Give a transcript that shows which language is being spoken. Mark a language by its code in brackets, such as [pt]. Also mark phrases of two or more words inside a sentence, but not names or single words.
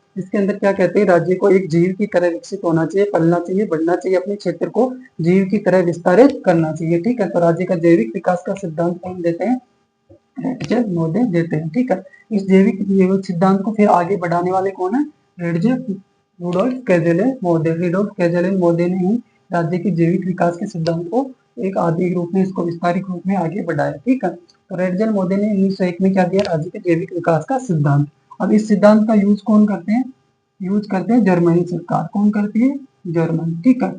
[hi] इसके अंदर क्या कहते हैं? राज्य को एक जीव की तरह विकसित होना चाहिए, पलना चाहिए, बढ़ना चाहिए, अपने क्षेत्र को जीव की तरह विस्तारित करना चाहिए, ठीक है। तो राज्य का जैविक विकास का सिद्धांत कौन देते हैं? रेटजेल मोदे देते हैं, ठीक है। इस जैविक सिद्धांत को फिर आगे बढ़ाने वाले कौन है? रेटजेल रुडोल्फ कैजेलेन मोदे। रुडोल्फ कैजेलेन मोदे ने ही राज्य के जैविक विकास के सिद्धांत को एक आधुनिक रूप में, इसको विस्तारित रूप में आगे बढ़ाया, ठीक है। तो रेटजेल मोदे ने 1901 में क्या दिया? राज्य के जैविक विकास का सिद्धांत। अब इस सिद्धांत का यूज कौन करते हैं? यूज करते हैं जर्मनी सरकार। कौन करती है? जर्मनी, ठीक है।